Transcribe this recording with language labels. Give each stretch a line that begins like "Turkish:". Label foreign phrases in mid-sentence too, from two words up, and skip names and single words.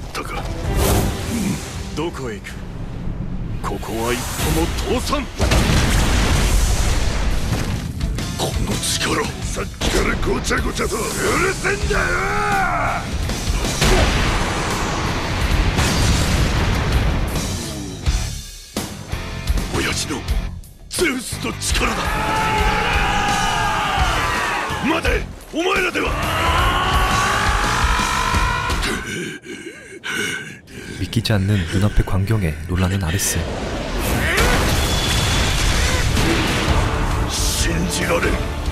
Japanese: ここは一歩も通さん。この力、さっきからごちゃごちゃとうるせんだよ。親父のゼウスの力だ。待て、お前らでは。
Korean: 믿기지 않는 눈앞의 광경에 놀라는 아레스.
Japanese: 信じられん。